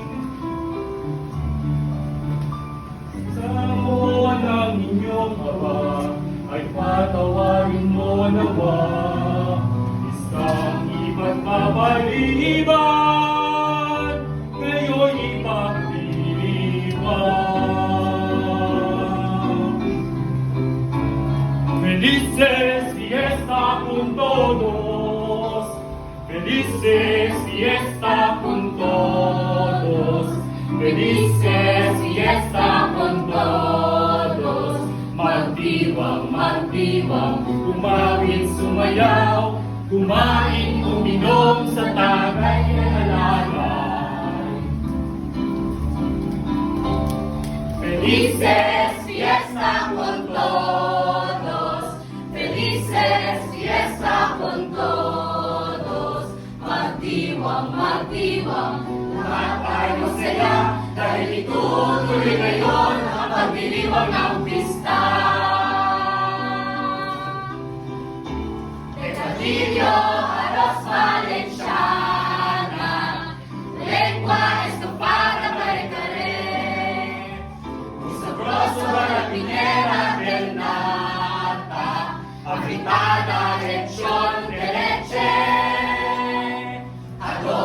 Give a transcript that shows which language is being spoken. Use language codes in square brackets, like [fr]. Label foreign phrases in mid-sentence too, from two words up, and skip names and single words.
[tl] Sa buwan ng inyong awa, ay patawarin mo nawa, isang iba't mapaliban, ngayon ipagdiriwang. [es] Felices fiesta con todos, felices fiesta con todos, felices fiesta con todos. [tl] Magdiwang, magdiwang, kumawin, sumayaw, kumain, uminom sa tagay na halalay. [es] Felices fiesta con todos, felices fiesta con todos. [tl] Magdiwang, magdiwang, lahat ay masaya, dahil itutuloy ngayon ang pagdiriwang ng pista. [es] Pecadillo, Aros Valenciana, lengua estofada kare-kare, un sabroso barapinera del nata, afritada lechon de leche,